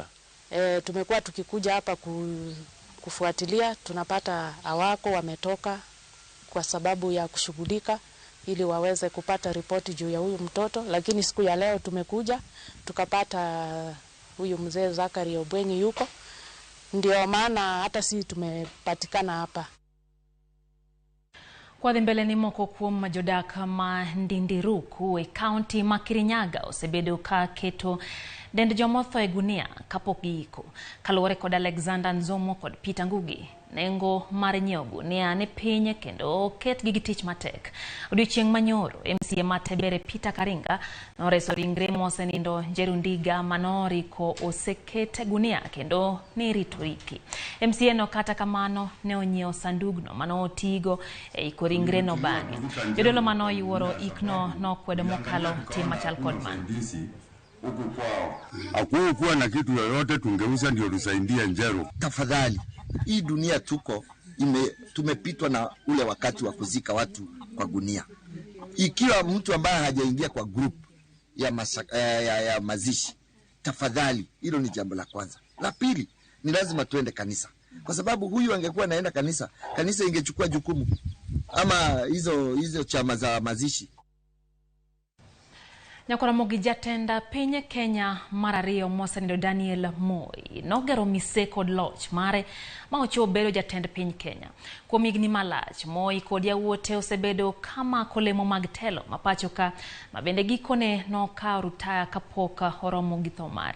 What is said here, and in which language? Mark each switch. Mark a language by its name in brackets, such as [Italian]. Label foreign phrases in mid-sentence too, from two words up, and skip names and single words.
[Swahili] Tumekuwa tukikuja hapa kufuatilia, tunapata hawako wametoka kwa sababu ya kushughulika ili waweze kupata ripoti juu ya huyu mtoto, lakini siku ya leo tumekuja tukapata huyu mzee Zakari Obwenyi yuko, ndio maana hata sisi tumepatikana hapa. Kwa mbele [Luo (Kenya and Tanzania)] ni moko kuom majodak ma Ndindiruku e county ma Kirinyaga osebedo ka keto dend jomotho e gunia kapok giiko. Kaluwore kod Alexander Nzomo kod Peter Ngugi, nengo mar nyiewo gunia ne piny kendo ketgi gi tich matek. Odiochieng' manyoro MCA Matebere Peter Karinga noreso ringre mosenindo Njerundiga manoriko osekete gunia kendo nirito iki. MCA no kata kamano ne onyiewo sandugno manotigo e iko ringre no bang'e. Jodolo manoyuoro ikno nokwedo mokalo tim machal kod man. [Swahili] Huku kwao hakuwa na kitu yoyote, tungeuza ndio tusaidia Njeru. Tafadhali, hii dunia tumepitwa na ule wakati wa kuzika watu kwa gunia. Ikiwa mtu ambaye hajaingia kwa group ya mazishi, tafadhali, hilo ni jambo la kwanza. La pili, ni lazima tuende kanisa, kwa sababu huyu angekuwa naenda kanisa ingechukua jukumu ama hizo chama za mazishi. [Luo (Kenya and Tanzania)] Nyakora Ramogi jatenda piny Kenya marario mosenindo Daniel Moi nogero mise kod loch mare ma ochiwo bedo jatend piny Kenya. Kuom higni malach, Moi kod yawuote osebedo kama kolemo mag telo mapacho ka mabende gikone nokawo rutaya kapok oromo gi tho mare.